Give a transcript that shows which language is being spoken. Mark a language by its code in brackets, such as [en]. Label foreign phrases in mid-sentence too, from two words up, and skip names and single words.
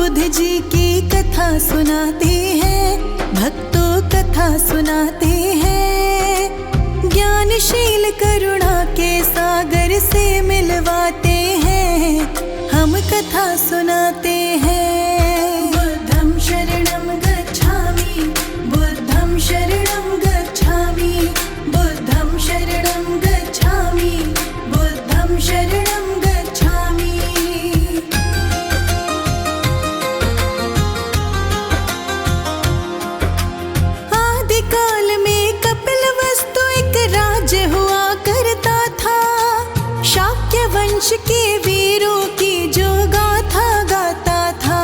[hi] जी की कथा सुनाते हैं, भक्तों कथा सुनाते हैं। ज्ञानशील करुणा के सागर से मिलवाते हैं, हम कथा सुनाते हैं। [pi] बुद्धं शरणं गच्छामि, बुद्धं शरणं गच्छामि, बुद्धं शरणं गच्छामि, बुद्धं शरणं गच्छामि। [hi] आदिकाल में कपिलवस्तु एक राज्य हुआ करता था। शाक्य वंश के वीरों की जो गाथा गाता था।